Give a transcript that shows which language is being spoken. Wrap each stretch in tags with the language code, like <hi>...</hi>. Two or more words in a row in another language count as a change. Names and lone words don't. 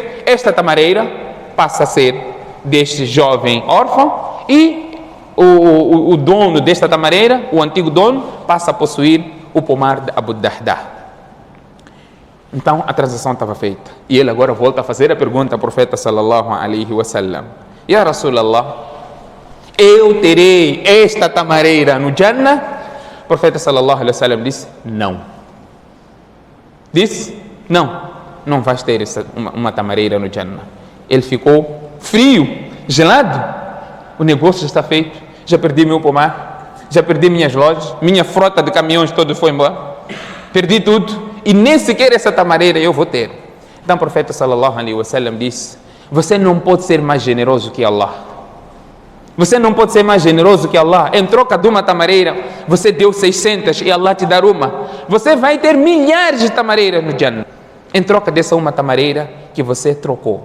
<pt>Esta tamareira passa a ser deste jovem órfão e o dono desta tamareira, o antigo dono, passa a possuir o pomar de Abu Darda. Então a transação estava feita. E ele agora volta a fazer a pergunta ao profeta</pt> <ar>صلى الله عليه وسلم: يا رسول الله,</ar> <pt>eu terei esta tamareira no Jannah? O profeta</pt> <ar>صلى الله عليه وسلم</ar> <pt>disse: não. Disse: não vais ter uma tamareira no Jannah. Ele ficou frio, gelado. O negócio já está feito. Já perdi meu pomar, já perdi minhas lojas, minha frota de caminhões toda foi embora, perdi tudo e nem sequer essa tamareira eu vou ter. Então o profeta</pt> <ar>صلى الله عليه وسلم</ar> <pt>disse: você não pode ser mais generoso que Allah. Você não pode ser mais generoso que Allah. Em troca de uma tamareira, você deu 600 e Allah te dá uma. Você vai ter milhares de tamareiras no Jannah. Em troca dessa uma tamareira que você trocou.</pt>